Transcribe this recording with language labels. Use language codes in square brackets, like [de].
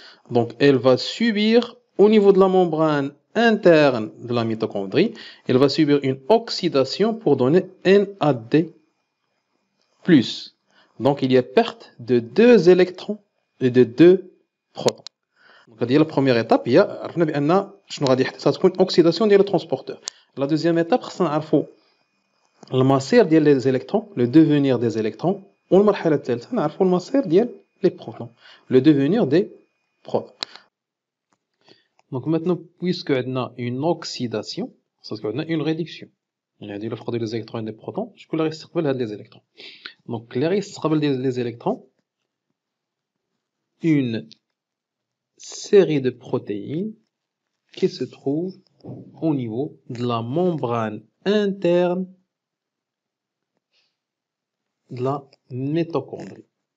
[fr] Donc elle va subir au niveau de la membrane interne de la mitochondrie, elle va subir une oxydation pour donner NAD+. Donc il y a perte de 2 électrons et de 2 protons. Donc la première étape [ar] هي عرفنا بان شنو غادي يحدث تكون اوكسيداسيون ديال الترانسبورتور. [fr] La deuxième étape [ar] خصنا نعرفوا المصير ديال [fr] les électrons, le devenir des électrons, [ar] والمرحله الثالثه نعرفوا المصير ديال [fr] les protons, le devenir des protons. Donc maintenant puisque عندنا une oxydation, ça veut dire عندنا une réduction. [ar] يعني هذه الفرق ديال [fr] les électrons et les protons, [ar] شكون اللي غيستقبل هاد [fr] les électrons. Donc [ar] اللي غيستقبل [fr] les électrons, une série de protéines qui se trouvent au niveau de la membrane interne de la mitochondrie.